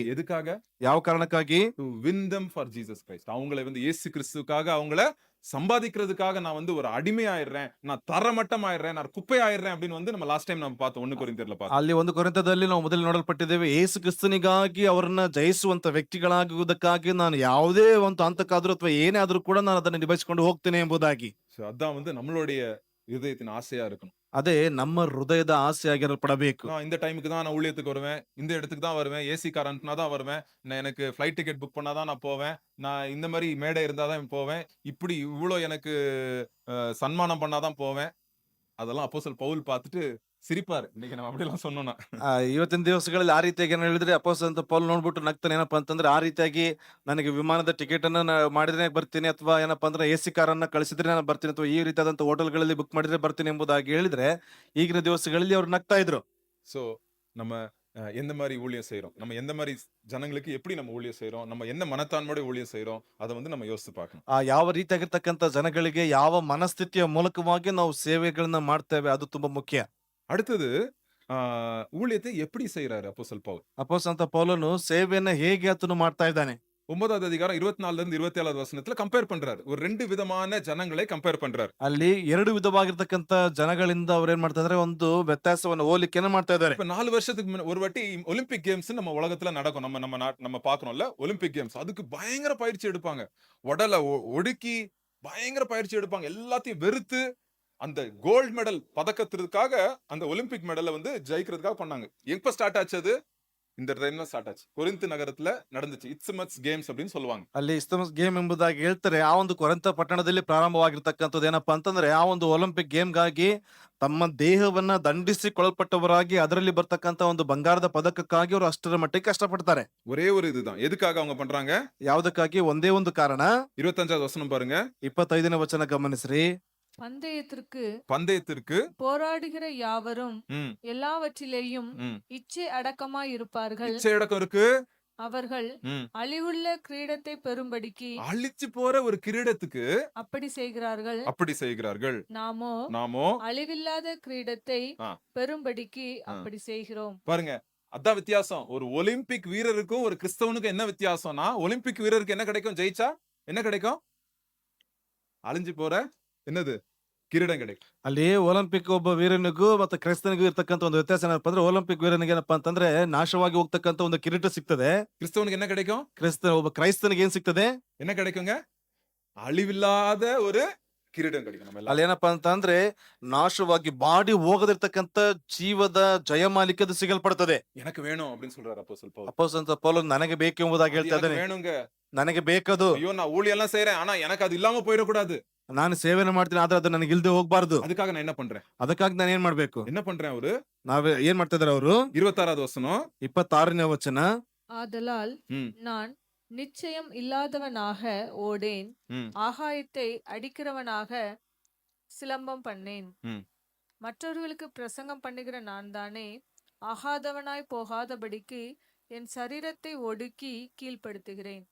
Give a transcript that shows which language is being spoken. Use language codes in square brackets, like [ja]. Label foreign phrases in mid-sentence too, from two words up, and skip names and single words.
[ta] எதுக்காக? [kn] ಯಾವ ಕಾರಣಕ್ಕಾಗಿ? [en] to win them for Jesus Christ. [ta] அவங்களை வந்து இயேசு கிறிஸ்துவுக்காக அவங்கள சம்பாதிக்கிறதுக்காக நான் வந்து ஒரு அடிமையாயிடுறேன், நான் தரமட்டமாயிடுறேன், நான் குப்பையாயிடுறேன் அப்படின்னு வந்து நம்ம [en] last time [ta] நம்ம பார்த்தோம் 1 கொரிந்தியர்ல பார்த்தோம். [kn] ಅಲ್ಲಿ 1 ಕೊರಿಂಥದಲ್ಲಿ ನಾವು ಮೊದಲು ನೋಡಲ್ಪಟ್ಟಿದ್ದೇವೆ, ಯೇಸು ಕ್ರಿಸ್ತನಿಗಾಗಿ ಅವರನ್ನ ಜಯಿಸುವಂತ ವ್ಯಕ್ತಿಗಳಾಗುವುದಕ್ಕಾಗಿ ನಾನು ಯಾವುದೇ ಒಂದು ಹಂತಕ್ಕಾದ್ರೂ ಅಥವಾ ಏನೇ ಆದ್ರೂ ಕೂಡ ನಾನು ಅದನ್ನು ನಿಭಾಯಿಸಿಕೊಂಡು ಹೋಗ್ತೇನೆ ಎಂಬುದಾಗಿ. [ta] அதான் வந்து நம்மளுடைய இதயத்தின் ஆசையா இருக்கணும். [kn] ಅದೇ ನಮ್ಮ ಹೃದಯದ ಆಸೆ ಆಗಿರಲ್ಪಡಬೇಕು. [ta] நான் இந்த டைமுக்கு தான் நான் ஊழியத்துக்கு வருவேன், இந்த இடத்துக்கு தான் வருவேன், [en] AC car [ta] அனுப்புனா தான் வருவேன், நான் எனக்கு [en] flight ticket book [ta] பண்ணாதான் நான் போவேன், நான் இந்த மாதிரி மேடை இருந்தாதான் போவேன், இப்படி இவ்வளோ எனக்கு சன்மானம் பண்ணாதான் போவேன். அதெல்லாம் அப்போஸ்தலன் பவுல் பார்த்துட்டு சிரிப்பாரு. இன்னைக்கு நம்ம அப்படிலாம் சொன்னோம்னா. [kn] ಇವತ್ತಿನ ದಿವಸಗಳಲ್ಲಿ ಆ ರೀತಿಯಾಗಿ ಏನು ಹೇಳಿದ್ರೆ ಅಪೊಸ್ತಲನಾದ ಪೌಲ್ ನೋಡ್ಬಿಟ್ಟು ನಗ್ತಾನೆ. ಏನಪ್ಪಾ ಅಂತಂದ್ರೆ ಆ ರೀತಿಯಾಗಿ ನನಗೆ ವಿಮಾನದ ಟಿಕೆಟ್ ಅನ್ನ ಮಾಡಿದ್ರೆ ಬರ್ತೀನಿ, ಅಥವಾ ಏನಪ್ಪಾ ಅಂದ್ರೆ ಎಸಿ ಕಾರನ್ನ ಕಳಿಸಿದ್ರೆ ನಾನು ಬರ್ತೀನಿ, ಅಥವಾ ಈ ರೀತಿಯಾದಂತ ಹೋಟೆಲ್ಗಳಲ್ಲಿ ಬುಕ್ ಮಾಡಿದ್ರೆ ಬರ್ತೀನಿ ಎಂಬುದಾಗಿ ಹೇಳಿದ್ರೆ ಈಗಿನ ದಿವಸಗಳಲ್ಲಿ ಅವ್ರು ನಗ್ತಾ ಇದ್ರು. [ta] சோ நம்ம எந்த மாதிரி ஊழியம் செய்றோம், நம்ம எந்த மாதிரி ஜனங்களுக்கு எப்படி நம்ம ஊழியம் செய்றோம், நம்ம என்ன மனத்தான்மையோட ஊழியம் செய்றோம், அதை வந்து நம்ம யோசிச்சு பார்க்கணும். [kn] ಯಾವ ರೀತಿಯಾಗಿರ್ತಕ್ಕಂಥ ಜನಗಳಿಗೆ ಯಾವ ಮನಸ್ಥಿತಿಯ ಮೂಲಕವಾಗಿ ನಾವು ಸೇವೆಗಳನ್ನ ಮಾಡ್ತೇವೆ, ಅದು ತುಂಬಾ ಮುಖ್ಯ. [ta] அடுத்தது ஊழியத்தை எப்படி செய்யறாரு அப்போஸ்தலன் பவுல்? [kn] ಅಪೊಸ್ತಲನಾದ ಪೌಲನು ಸೇವೆಯನ್ನ ಹೇಗೆ ಆತನು ಮಾಡ್ತಾ ಇದ್ದಾನೆ? [ta] 9வது அதிகாரம் 24ல இருந்து 27வது வசனத்துல கம்பேர் பண்றாரு. ஒரு 2 விதமான ஜனங்களை கம்பேர் பண்றாரு. [kn] ಅಲ್ಲಿ 2 ವಿಧವಾಗಿರ್ತಕ್ಕಂಥ ಜನಗಳಿಂದ ಅವ್ರು ಏನ್ ಮಾಡ್ತಾ ಇದಾರೆ, ಒಂದು ವ್ಯತ್ಯಾಸವನ್ನು ಹೋಲಿಕೆಯನ್ನು ಮಾಡ್ತಾ ಇದ್ದಾರೆ. [ta] இப்ப 4 வருஷத்துக்கு ஒரு வாட்டி ஒலிம்பிக் கேம்ஸ் நம்ம உலகத்துல நடக்கும். நம்ம பாக்குறோம்ல ஒலிம்பிக் கேம்ஸ். அதுக்கு பயங்கர பயிற்சி எடுப்பாங்க. உடலை ஒடுக்கி பயங்கர பயிற்சி எடுப்பாங்க. எல்லாத்தையும் வெறுத்து அந்த [en] gold medal [ta] பதக்கத்திற்காக அந்த ஒலிம்பிக் மெடலை வந்து ஜெயிக்கிறதுக்காக பண்ணாங்க. எப்ப ஸ்டார்ட் ஆச்சு அது? இந்த ட்ரெயின்ல ஸ்டார்ட் ஆச்சு. கொரிந்து நகரத்துல நடந்துச்சு. இஸ்மத்ஸ் கேம்ஸ் அப்படின்னு சொல்லுவாங்க. [kn] ಅಲ್ಲಿ ಇಸ್ಮಸ್ ಗೇಮ್ ಎಂಬುದಾಗಿ ಹೇಳ್ತಾರೆ. ಆ ಒಂದು ಕೊರಿಂಥ ಪಟ್ಟಣದಲ್ಲಿ ಪ್ರಾರಂಭವಾಗಿರ್ತಕ್ಕಂಥದ್ದು ಏನಪ್ಪಾ ಅಂತಂದ್ರೆ, ಆ ಒಂದು ಒಲಿಂಪಿಕ್ ಗೇಮ್ಗಾಗಿ ತಮ್ಮ ದೇಹವನ್ನ ದಂಡಿಸಿಕೊಳ್ಳಲ್ಪಟ್ಟವರಾಗಿ ಅದರಲ್ಲಿ ಬರ್ತಕ್ಕಂಥ ಒಂದು ಬಂಗಾರದ ಪದಕಕ್ಕಾಗಿ ಅವರು ಅಷ್ಟರ ಮಟ್ಟಿಗೆ ಕಷ್ಟಪಡ್ತಾರೆ. [ta] ஒரே ஒரு இதுதான். எதுக்காக அவங்க பண்றாங்க? [kn] ಯಾವುದಕ್ಕಾಗಿ? ಒಂದೇ ಒಂದು ಕಾರಣ. [ta] 25வது வசனம் பாருங்க. [kn] 25ನೇ ವಚನ ಗಮನಿಸ್ರಿ. [ta] பந்தயத்திற்கு போராடுகிற யாவரும் ம், எல்லாவற்றிலேயும் ம். இச்சை அடக்கமாய் இருப்பார்கள். இச்சை அடக்கம் இருக்கு. அவர்கள் ம். அழிவுள்ள கிரீடத்தை பெறும்படிக்கு அழிச்சு போற ஒரு கிரீடத்துக்கு அப்படி செய்கிறார்கள். அப்படி செய்கிறார்கள். நாமோ அழிவில்லாத கிரீடத்தை ஆ. பெறும்படிக்கு அப்படி செய்கிறோம். பாருங்க, அதான் வித்தியாசம். ஒரு ஒலிம்பிக் வீரருக்கும் ஒரு கிறிஸ்தவனுக்கும் என்ன வித்தியாசம்னா, ஒலிம்பிக் வீரருக்கு என்ன கிடைக்கும்? ஜெயிச்சா என்ன கிடைக்கும்? அழிஞ்சு போற என்னது கிரீடம் கிடைக்கும். [kn] ಅಲ್ಲಿ ಒಲಿಂಪಿಕ್ ಒಬ್ಬ ವೀರನಿಗೂ ಮತ್ತೆ ಕ್ರೈಸ್ತನಿಗೂ ಇರ್ತಕ್ಕಂಥ ಒಂದು ವ್ಯತ್ಯಾಸ ಏನಪ್ಪಾ ಅಂದ್ರೆ, ಒಲಿಂಪಿಕ್ ವೀರನಿಗೆ ಏನಪ್ಪಾ ಅಂತಂದ್ರೆ ನಾಶವಾಗಿ ಹೋಗ್ತಕ್ಕಂಥ ಒಂದು ಕಿರೀಟ ಸಿಗ್ತದೆ. [ta] கிறிஸ்தவனுக்கு என்ன கிடைக்கும்? [kn] ಒಬ್ಬ ಕ್ರೈಸ್ತನಿಗೆ ಏನ್ ಸಿಗ್ತದೆ? [ta] என்ன கிடைக்குங்க? அழிவில்லாத ஒரு கிரீடம் கிடைக்கும். நம்ம [kn] ಅಲ್ಲಿ ಏನಪ್ಪಾ ಅಂತಂದ್ರೆ ನಾಶವಾಗಿ ಬಾಡಿ ಹೋಗದಿರ್ತಕ್ಕಂಥ ಜೀವದ ಜಯಮಾಲಿಕೆ ಅದು ಸಿಗಲ್ಪಡ್ತದೆ. [ta] எனக்கு வேணும் அப்படின்னு சொல்றாரு அப்போஸ்தலன் பவுல். [kn] ಅಪೊಸ್ತಲನಾದ ಪೌಲನು ನನಗೆ ಬೇಕು ಎಂಬುದಾಗಿ ಹೇಳ್ತಾ [ta] எனக்கு [kn] ಇದ್ದಾನೆ. [ta] வேணுங்க. [kn] ನನಗೆ ಬೇಕದು. [ta] ஐயோ நான் ஊழியம் எல்லாம் செய்யறேன், ஆனா எனக்கு அது இல்லாம போயிடக்கூடாது. [kn] ನಾನು ಸೇವೆನ ಮಾಡ್ತೀನಿ, ಆದ್ರೆ ಅದು ನನಗೆ ಇಲ್ದೆ ಹೋಗ್ಬಾರ್ದು. [ta] அதுக்காக நான் என்ன பண்றேன்? [kn] ಅದಕ್ಕಾಗಿ ನಾನು ಏನ್ ಮಾಡ್ಬೇಕು? [ta] என்ன பண்றேன்? அவரு [kn] ಏನ್ ಮಾಡ್ತಾ ಇದಾರೆ ಅವರು? [ta] 26வது வசனம். [kn] 26ನೇ ವಚನ. [ta] ஆதலால் ம், நான் நிச்சயம் இல்லாதவனாக ஓடேன், ம், ஆகாயத்தை அடிக்கிறவனாக சிலம்பம் பண்ணேன். ம். மற்றவர்களுக்கு பிரசங்கம் பண்ணுகிற நான் தானே ஆகாதவனாய் போகாதபடிக்கு என் சரீரத்தை ஒடுக்கி கீழ்ப்படுத்துகிறேன்.